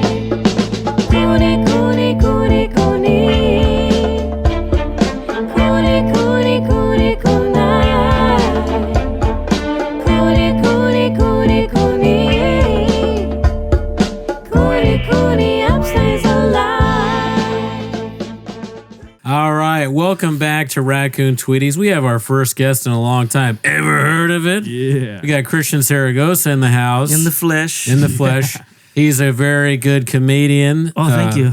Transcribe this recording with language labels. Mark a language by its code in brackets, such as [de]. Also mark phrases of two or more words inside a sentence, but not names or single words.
[en] Cooney, Cooney, Cooney, Cooney. Cooney, Cooney, Cooney, Cooney. Cooney, Cooney, Cooney, Cooney. Cooney, Cooney, upstays alive. All right, welcome back to Raccoon Tweeties. We have our first guest in a long time. Ever heard of it? Yeah. We got Christian Zaragoza in the house. In the flesh. In the flesh. He's a very good comedian. Oh, thank you.